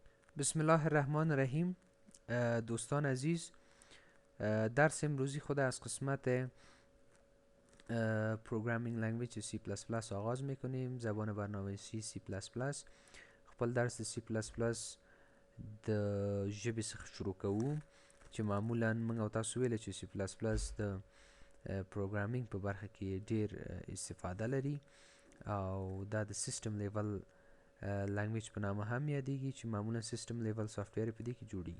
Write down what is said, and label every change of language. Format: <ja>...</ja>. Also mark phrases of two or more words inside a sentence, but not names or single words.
<ar>بسم الله الرحمن الرحیم.</ar> <fa>دوستان عزیز، درس امروزی خود از قسمت</fa> <en>programming language</en> <fa>سی پلاس پلاس آغاز میکنیم. زبان برنامه‌نویسی سی پلاس پلاس.</fa> <ps>خپل درس سی پلاس پلاس د ژبې څخه شروع کوو چې معمولا موږ او تاسو ویل چې سی پلاس پلاس د پروګرامینګ په برخه کې ډیر استفاده لري او دا د</ps> <en>system level language</en> <ps>په نامه هم یادېږي چې معمولا</ps> <en>system level software</en> <ps>په دې کې جوړیږي.</ps>